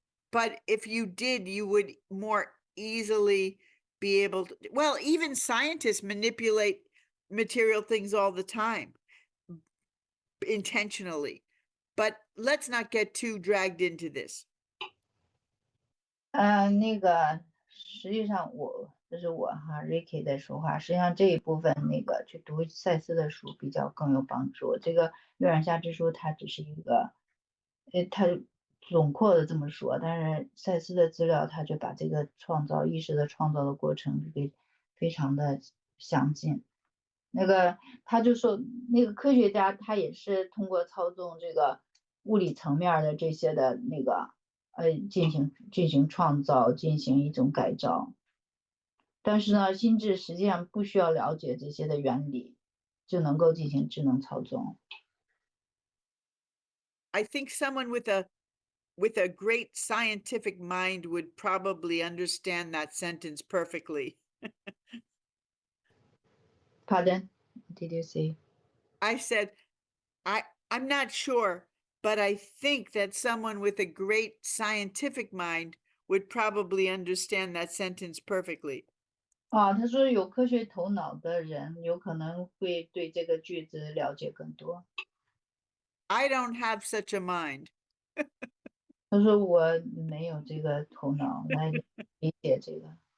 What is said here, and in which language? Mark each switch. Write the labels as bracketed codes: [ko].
[en] but if you did, you would more easily be able to, well, even scientists manipulate material things all the time intentionally, but let's not get too dragged into this. [zh] 那个实际上这是我Ricky 在说话，实际上这一部分那个去读赛斯的书比较更有帮助。这个月亮下之书它只是一个，它总括的这么说，但是赛斯的资料他就把这个意识的创造的过程给非常的详尽。那个他就说那个科学家他也是通过操纵这个物理层面的这些的那个进行创造，进行一种改造。但是呢，心智实际上不需要了解这些的原理，就能够进行智能操纵。 [en] I think someone with a great scientific mind would probably understand that sentence perfectly. Pardon? Did you say? I said, I'm not sure, but I think that someone with a great scientific mind would probably understand that sentence perfectly. [zh] 他说有科学头脑的人有可能会对这个句子了解更多。 [en] I don't have such a mind. [zh] 他说我没有这个头脑来理解这个。